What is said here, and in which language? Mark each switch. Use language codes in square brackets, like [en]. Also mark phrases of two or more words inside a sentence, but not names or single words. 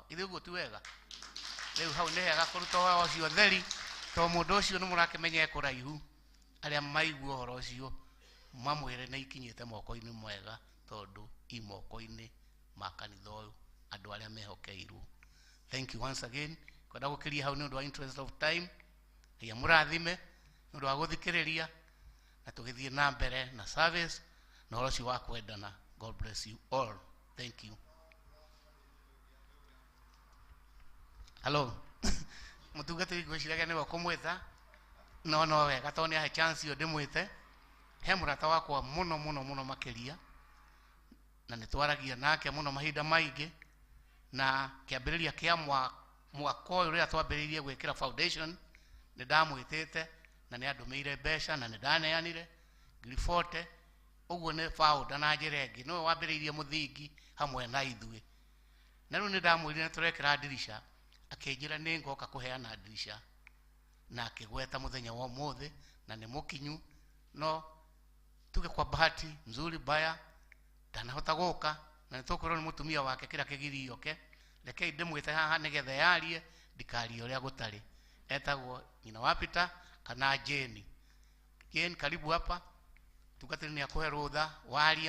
[ki] Ithuĩ ũguo ti wega? Rĩu hau nĩ hega kũruta ũhoro ũcio theri tondũ mũndũ ũcio nĩ mũrakĩmenya ekũraihu. Arĩa maigua ũhoro ũcio mamwĩre nĩ ikinyĩte moko-inĩ mwega tondũ i moko-inĩ ma kanitha ũyũ andũ arĩa mehokeirwo. [en] Thank you once again. [ki] Kwenda gũkĩria hau nĩ ũndũ wa [en] interest of time. [ki] Ngai amũrathime nĩ ũndũ wa gũthikĩrĩria na tũgĩthiĩ na mbere na service na ũhoro ũcio wa kwendana. [en] God bless you all. Thank you. Hello. [ki] Mũtungatĩri ngwĩciragia nĩwe kũmwĩta no wega tondũ nĩ ahe chance ĩyo ndĩmwĩte. He mũrata wakwa mũno makĩria na nĩ twaragia nake mũno mahinda maingĩ, na kĩambĩrĩria kĩa mwaka ũyũ rĩrĩa twambĩrĩirie gwĩkĩra foundation nĩ ndamwĩtĩte na nĩ andũmĩire mbeca na nĩ ndaneanire 40,000. Ũguo nĩ founder na njĩra ĩngĩ nĩwe wambĩrĩirie mũthingi hamwe na ithuĩ, na rĩu nĩ ndamwĩrire nĩ tũrekĩra ndirisha, akĩnjĩra nĩ ngoka kũheana ndirisha na akĩgweta mũthenya wa ũmũthĩ na nĩ mũkinyu. No tuge [sw] kwa bahati nzuri baya [ki] ndanahota gũka na nĩ tũkorwo nĩ mũtumia wake kĩrĩa kĩgiri oke rekei ndĩmwĩte haha nĩgetha yarie ndikarie ũrĩa gũtarĩ. Etagwo nyina wa Peter kana Jane. [sw] Jane, karibu hapa. [ki] Tungatĩrĩ nĩ akũhe rũtha warie.